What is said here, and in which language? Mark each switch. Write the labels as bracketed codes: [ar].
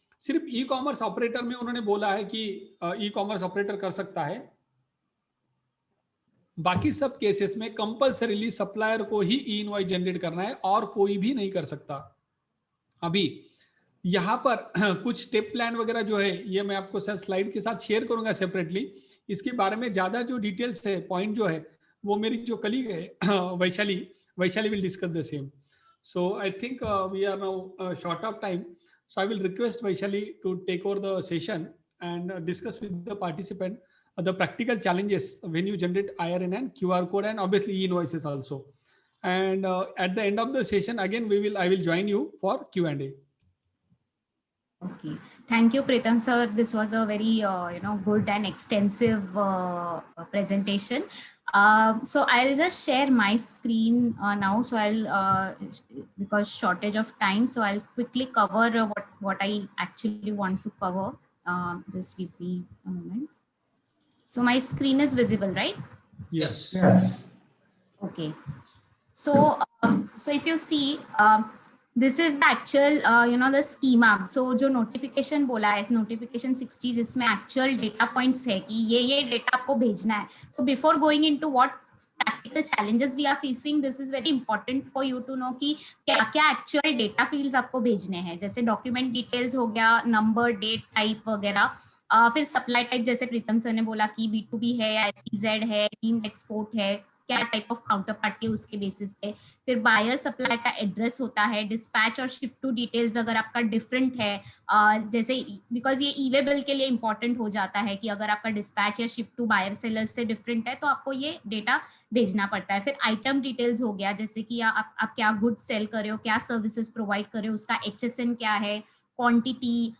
[hi] सिर्फ e commerce operator में उन्होंने बोला है कि ई कॉमर्स ऑपरेटर कर सकता है, बाकी सब केसेस में कंपल्सरीली सप्लायर को ही ई इनवॉइस जनरेट करना है और कोई भी नहीं कर सकता। अभी यहां पर कुछ स्टेप प्लान वगैरह जो है ये मैं आपको सर स्लाइड के साथ शेयर करूंगा सेपरेटली। इसके बारे में ज्यादा जो डिटेल्स है, पॉइंट जो है, वो मेरी जो कलीग है [en] Vaishali will discuss the same. So I think we are now short of time. So I will request Vaishali to take over the session and discuss with the participant the practical challenges when you generate IRN and QR code and obviously e-invoices also. And at the end of the session, again I will join you for Q&A. Okay, thank you, Pritam sir. This was a very good and extensive presentation. So I'll just share my screen now. So I'll because shortage of time, so I'll quickly cover what I actually want to cover. Just give me a moment. So my screen is visible, right? Yes. Okay. So so if you see. This is the actual the schema. [hi] So जो notification बोला है, notification 60, जिसमें actual data points है कि ये data आपको भेजना है. [en] So before going into what practical challenges we are facing, this is very important for you to know [hi] कि क्या actual data fields आपको भेजने हैं. जैसे document details हो गया, number, date, type वगैरह. फिर supply type जैसे प्रीतम सर ने बोला कि B2B है या SEZ है, deemed export है, क्या टाइप ऑफ काउंटर पार्टी है उसके बेसिस पे। फिर बायर सप्लाई का एड्रेस होता है, डिस्पैच और शिप टू डिटेल्स अगर आपका डिफरेंट है, जैसे बिकॉज ये ई वे बिल के लिए इंपॉर्टेंट हो जाता है कि अगर आपका डिस्पैच या शिप टू बायर सेलर से डिफरेंट है तो आपको ये डेटा भेजना पड़ता है। फिर आइटम डिटेल्स हो गया, जैसे कि आप क्या गुड्स सेल कर रहे हो, क्या सर्विसेज प्रोवाइड कर रहे हो, उसका HSN क्या है, क्वांटिटी,